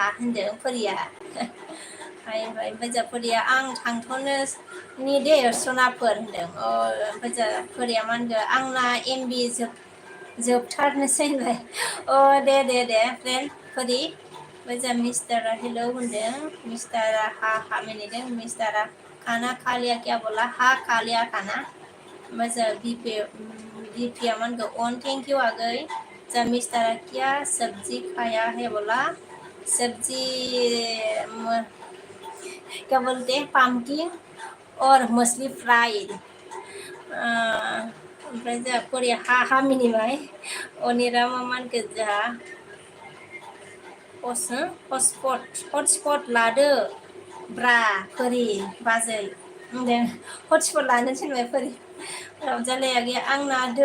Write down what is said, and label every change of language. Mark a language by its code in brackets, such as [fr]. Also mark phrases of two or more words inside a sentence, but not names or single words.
[brx] होनदों फोरिया ओमफ्राय जाफोरिया आं थांथ'नो नि दे सनाफोर होनदों ओमफ्राय जाफोरिया मा होनदों आंना एमबि जोबथारनोसै होनबाय दे फ्रेन्ड फोरि मोजां मिस्टारा हेलौ होनदों मिस्टारा हा मिनिदों मिस्टारा [hi] खाना खा लिया क्या बोला हा खा लिया खाना [brx] मोजां बिपिया मा होनगौ अन [en] thank you [brx] आगै जा मिस्टारा [hi] क्या सब्जी खाया है बोला सब्जी क्या बोलते हैं पामकिन और मछली फ्राई [brx] ओमफ्राय जोंहा फोरिया हा मिनिबाय अनिरा मा होनखो जोंहा हटस्पट लादो ब्रा फोरि बाजै होनदों हटस्पट लानो थिनबाय फोरि रंजालिया गैया आंना